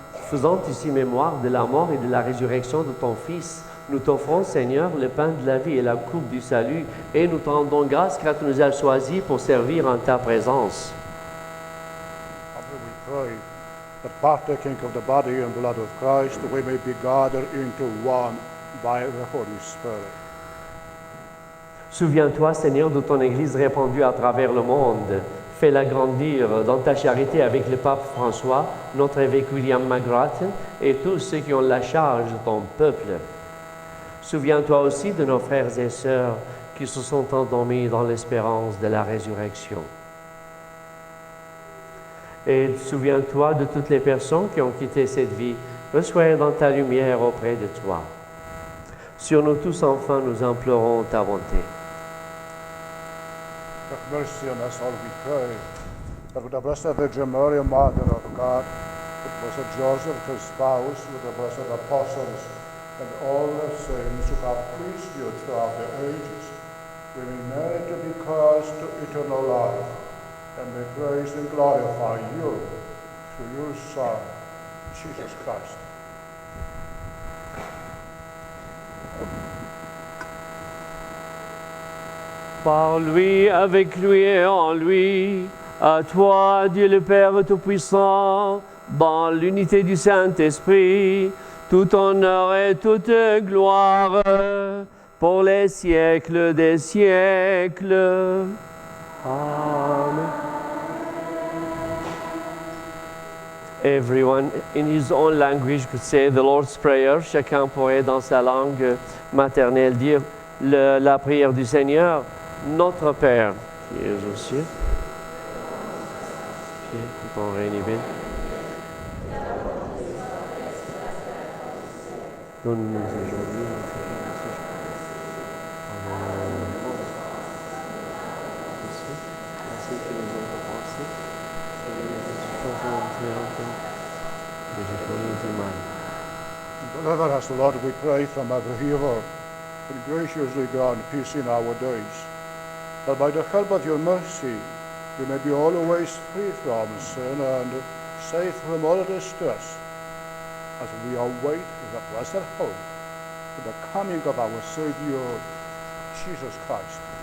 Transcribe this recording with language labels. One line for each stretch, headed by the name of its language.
French: Faisant ici mémoire de la mort et de la résurrection de ton Fils, nous t'offrons, Seigneur, le pain de la vie et la coupe du salut, et nous te rendons grâce car tu nous as choisis pour servir en ta présence.
English: Father, we pray that partaking of the body and blood of Christ, we may be gathered into one by the Holy Spirit.
French: Souviens-toi, Seigneur, de ton Église répandue à travers le monde. Fais-la grandir dans ta charité avec le pape François, notre évêque William McGrath et tous ceux qui ont la charge de ton peuple. Souviens-toi aussi de nos frères et sœurs qui se sont endormis dans l'espérance de la résurrection. Et souviens-toi de toutes les personnes qui ont quitté cette vie. Reçois dans ta lumière auprès de toi. Sur nous tous, enfin, nous implorons ta bonté.
English: Have mercy on us all, we pray, that with the Blessed Virgin Mary, Mother of God, with Blessed Joseph, his spouse, with the blessed apostles, and all the saints who have pleased you throughout the ages, we may merit to be called to eternal life, and may praise and glorify you through your Son, Jesus Christ.
French: Par lui, avec lui et en lui, à toi, Dieu le Père Tout-Puissant, dans l'unité du Saint-Esprit, tout honneur et toute gloire, pour les siècles des siècles. Amen.
English: Everyone in his own language could say the Lord's Prayer.
French: Chacun pourrait dans sa langue maternelle dire la prière du Seigneur. Notre Père, qui es aux cieux, que ton règne vienne. Donne-nous aujourd'hui notre pain quotidien. Pardonne-nous nos offenses, ainsi que nous avons offensés, et nous faisons entrer en peine, et délivre-nous du mal.
English: Deliver us, Lord, we pray, from every evil, and graciously grant peace in our days, that by the help of your mercy we may be always free from sin and safe from all distress, as we await the blessed hope of the coming of our Savior, Jesus Christ.